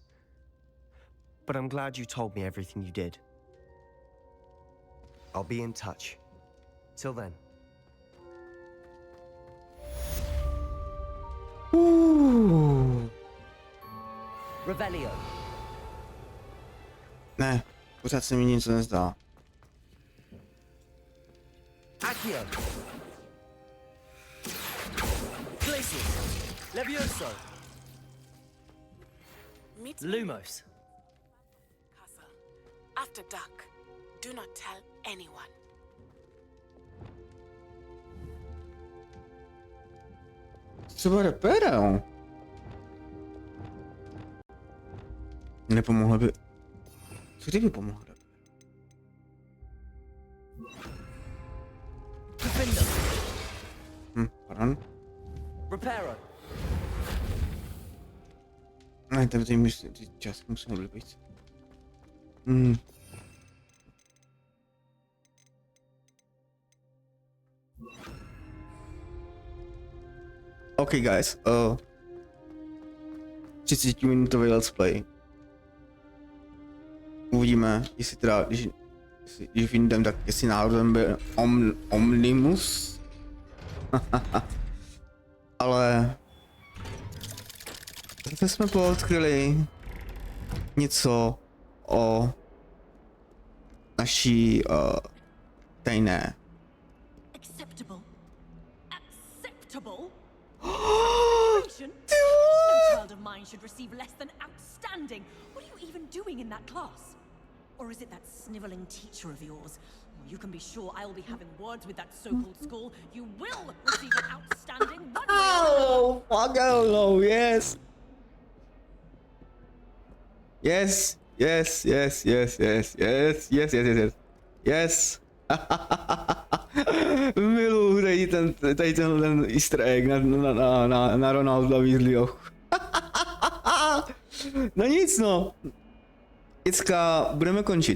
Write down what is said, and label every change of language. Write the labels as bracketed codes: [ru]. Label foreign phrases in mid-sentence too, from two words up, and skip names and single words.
[en] But I'm glad you told me everything you did. I'll be in touch. Till then. Revelio. [cs] Ne, Pořád se mi nic nezdá. [en] Accio. Glacius. Levioso. Lumos. Castle. After dark. Do not tell anyone. [cs] Třeba repéra, jo. Nepomohlo by... Co kdyby pomohlo? Pardon? [en] Reparo. [cs] Ne, tady ty částky musíme byly víc. [en] OK guys, 30-minutový let's play. [cs] Uvidíme, jestli teda, když vyjdem, tak jestli náhodou byl Omnimus. Ale zase jsme poodkryli něco o naší tajné. [en] Acceptable. Acceptable? No child of mine should receive less than outstanding. What are you even doing in that class? Or is it that sniveling teacher of yours? You can be sure I will be having words with that so-called school. You will receive an outstanding one way or another. Oh, fuck, I don't know, yes. Yes. [cs] Miluji tady ten [en] easter egg [cs] na Ronalda Weasleyho. No nic no. Děcka, budeme končit.